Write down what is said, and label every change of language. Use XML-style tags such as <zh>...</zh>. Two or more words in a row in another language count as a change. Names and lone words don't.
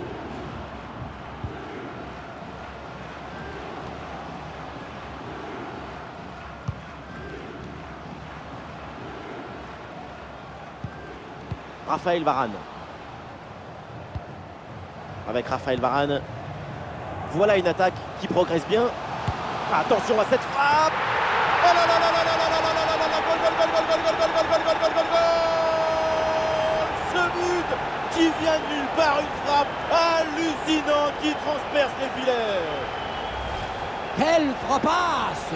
<fr>Raphaël Varane. Avec Raphaël Varane. Voilà une attaque qui progresse bien. Attention à cette frappe. Oh là là là là là là là là là là là,</fr> <es>gol, gol, gol, gol, gol, gol, gol, gol, gol, gol, gol, gol.</es> <fr>Ce but qui vient de nulle part, une frappe hallucinante qui transperce les filets. Quelle frappasse!</fr>